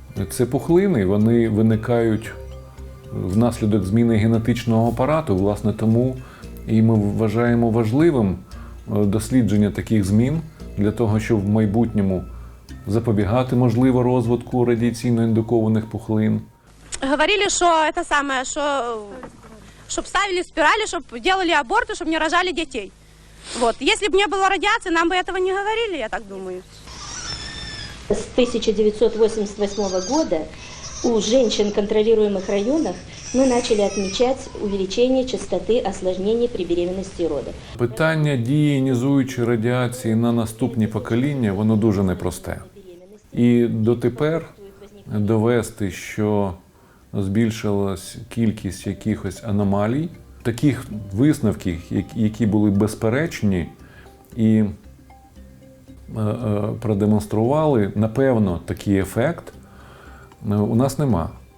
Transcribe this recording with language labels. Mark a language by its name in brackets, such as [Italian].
[Ukrainian] Це пухлини, вони виникають внаслідок зміни генетичного апарату, власне, тому і ми вважаємо важливим дослідження таких змін для того, щоб в майбутньому запобігати, можливо, розвитку радіаційно індукованих пухлин. [Russian] Говорили, что это самое, чтобы ставили спирали, чтобы делали аборты, чтобы не рожали детей. Вот. Если бы не было радиации, нам бы этого не говорили, я так думаю. С 1988 года у женщин в контролируемых районах мы начали отмечать увеличение частоты осложнений при беременности и родах. [Ukrainian] Питання дії іонізуючої радіації на наступні покоління, воно дуже непросте. І дотепер довести, що збільшилась кількість якихось аномалій, таких висновків, які були безперечні і продемонстрували, напевно, такий ефект, у нас нема.